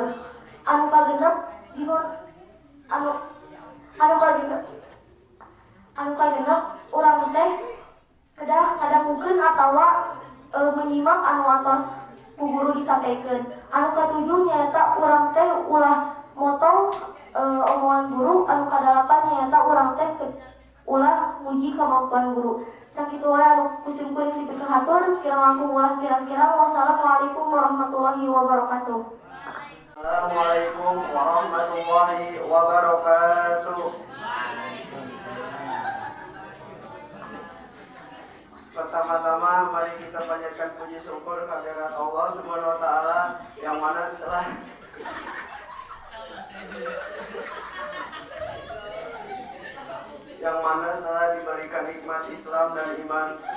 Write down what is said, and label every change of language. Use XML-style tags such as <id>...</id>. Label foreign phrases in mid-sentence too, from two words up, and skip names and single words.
<su>Anu kagenep dinu anu kagenep urang teh kedah ngadangukeun atawa menyimak anu atos ku guru disampaikeun. Anu katujuh nyaeta urang teh ulah motong omongan guru. Anu kadalapan nyaeta urang teh ulah muji kemampuan guru. Sakitu wae anu kusim kuring dipikeun hatur, kirang langkung ulah kirang-kirang.</su> <ar>والسلام عليكم ورحمة الله وبركاته. السلام عليكم ورحمة الله وبركاته.</ar> <id>Pertama-tama mari kita panjatkan puji syukur kehadirat Allah</id> <ar>سبحانه وتعالى</ar> <id>yang mana telah diberikan nikmat Islam dan iman.</id>